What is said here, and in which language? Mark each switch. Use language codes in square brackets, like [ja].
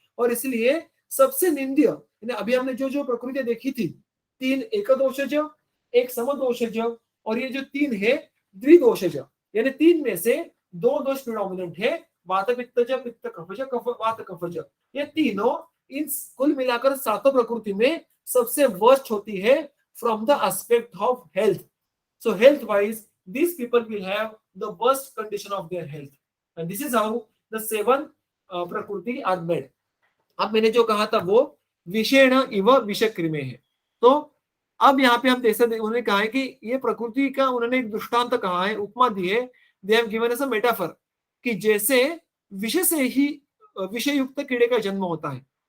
[hi] और इसलिए सबसे निंद्य, यानी अभी हमने जो जो प्रकृति देखी थी, 3 एक दोषज, एक समदोषज, और ये जो 3 है द्विदोषज, यानी 3 में से 2 दोष प्रिडोमिनेंट है, वात पित्तज, पित्त कफज, कफ वात कफज। ये तीनों इन कुल मिलाकर 7 प्रकृति में सबसे वर्स्ट होती है [en] From the aspect of health. So health wise these people will have the worst condition of their health, and this is how the 7 prakriti are made। [hi] अब मैंने जो कहा था वो विषेण इव विषक्रिमे है। तो अब यहाँ पे हम जैसे उन्होंने कहा है कि ये प्रकृति का उन्होंने एक दृष्टांत कहा है, उपमा दी है, [en] they have given us a metaphor, [hi] कि जैसे विषय से ही विषय युक्त कीड़े का जन्म होता है।